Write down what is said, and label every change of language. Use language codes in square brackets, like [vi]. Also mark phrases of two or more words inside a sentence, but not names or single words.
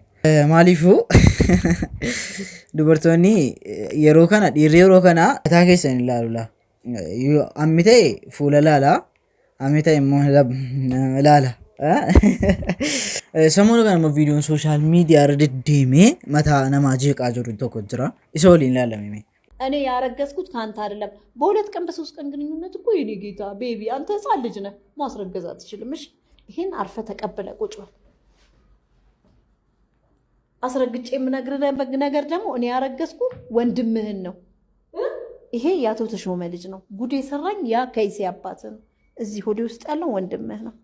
[om] Maaliifuu dubartoonni yeroo kana dhiirri yeroo kana mataa keessan ilaalula. Ammi ta'e fuula laala, ammi ta'e immoo laala. Samoon kan immoo viidiyoon [en] sooshaal miidiyaa [om] irra deddeemee mataa namaa jeeqaa jiru tokko jira. Isa waliin ilaalamee [am] እኔ ያረገዝኩት ካንተ አይደለም። በሁለት ቀን በሶስት ቀን ግንኙነት እኮ የኔ ጌታ ቤቢ አንተ ህፃን ልጅ ነህ፣ ማስረገዝ አትችልም። እሺ ይሄን አርፈ ተቀበለ ቁጭ በል። አስረግጬ የምነግርህ ነገር ደግሞ እኔ ያረገዝኩ ወንድምህን ነው። ይሄ የአቶ ተሾመ ልጅ ነው። ጉድ የሰራኝ ያ ከይሴ አባት ነው። እዚህ ሆዴ ውስጥ ያለው ወንድምህ ነው።